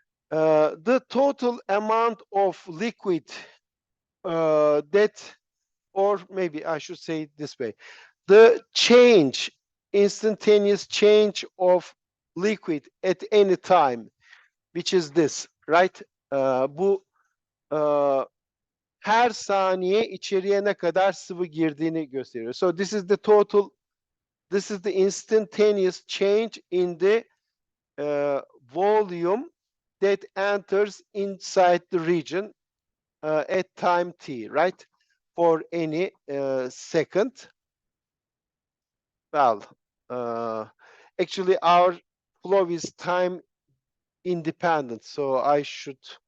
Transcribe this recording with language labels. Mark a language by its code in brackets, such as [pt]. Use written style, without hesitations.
[en] The total amount of liquid that, or maybe I should say it this way, the change, instantaneous change of liquid at any time, which is this, right? [tr] Bu her saniye içeriye ne kadar sıvı girdiğini gösteriyor. [en] So this is the total, this is the instantaneous change in the volume that enters inside the region at time t, right? For any second. Well, actually our flow is time independent, so I should